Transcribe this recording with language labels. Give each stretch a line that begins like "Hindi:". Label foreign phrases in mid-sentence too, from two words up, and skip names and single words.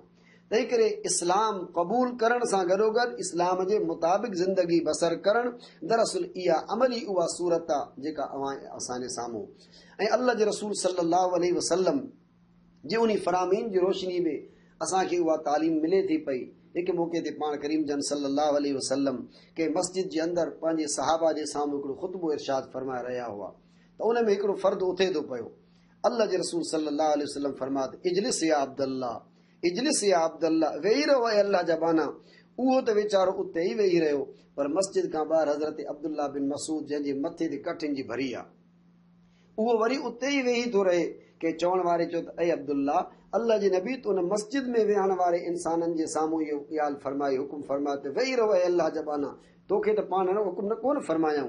Sindhi: तंहिं करे इस्लाम क़बूल करण सां गॾोगॾु इस्लाम जे मुताबिक़ ज़िंदगी बसर करणु दरअसल इहा अमली उहा सूरत आहे जेका असांजे साम्हूं ऐं अल्लाह जे रसूल
Arabic: صلى الله عليه وسلم
Sindhi: जे उन फरामीन जी रोशनी में असांखे उहा तालीम मिले थी पई। हिकु मौक़े ते पाण करीम जन
Arabic: صلى الله عليه وسلم
Sindhi: के मस्जिद जे अंदरि पंहिंजे सहाबा जे साम्हूं हिकिड़ो ख़ुतबो इरशाद फरमाए रहिया हुआ त उन में हिकिड़ो फ़र्द उथे थो पियो। अल्लाह जे रसूल
Arabic: صلى الله عليه وسلم
Sindhi: फरमात
Arabic: اجلس يا عبد الله، اجلس يا عبد الله,
Sindhi: वेही रहो ऐं अल्लाह जा बाना। उहो त वीचारो उते ई वेही रहियो, पर मस्जिद खां ॿाहिरि हज़रत अब्दुल्ला बिन मसूद जंहिंजे मथे ते कठिन जी भरी आहे उहो वरी उते ई वेही थो रहे। के चवण वारे चयो त ऐं अब्दुल्ला अल्लाह जे नबी त उन मस्जिद में वेहण वारे इंसाननि जे साम्हूं इहो ॻाल्हि फरमाई, हुकुम फरमायो त वेही रहो ऐं अल्लाह जा बाना, तोखे त पाण हुकुम न कोन फरमायऊं।